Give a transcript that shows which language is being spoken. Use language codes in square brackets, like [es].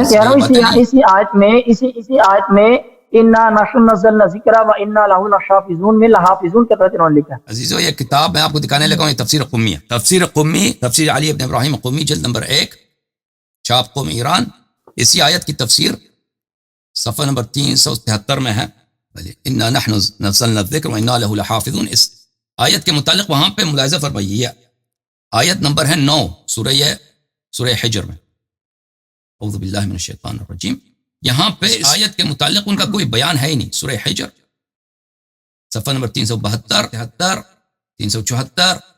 [ur] میں کہہ رہا ہوں اسی آیت میں [ar] انا نحن نزلنا ذکر و انا لہ لحافظون [ur] میں لحافظون کے طرح انہوں نے لکھا ہے. عزیزو یہ کتاب میں آپ کو دکھانے لگا ہوں, یہ تفسیر قمی ہے. تفسیر قمی, تفسیر علی ابن ابراہیم قمی, جلد نمبر 1, چھاپ قم ایران. اسی آیت کی تفسیر صفحہ نمبر 373 میں ہے. [ar] انا نحن نزلنا الذکر و انا لہ لحافظون. [ur] اس آیت کے متعلق وہاں پہ ملاحظہ فرمائیے, آیت نمبر ہے 9 سورہ حجر میں. [ar] اعوذ باللہ من الشیطان الرجیم. [ur] یہاں پہ اس آیت کے متعلق ان کا کوئی بیان ہے ہی نہیں. سورہ حجر صفحہ نمبر 372 73 374.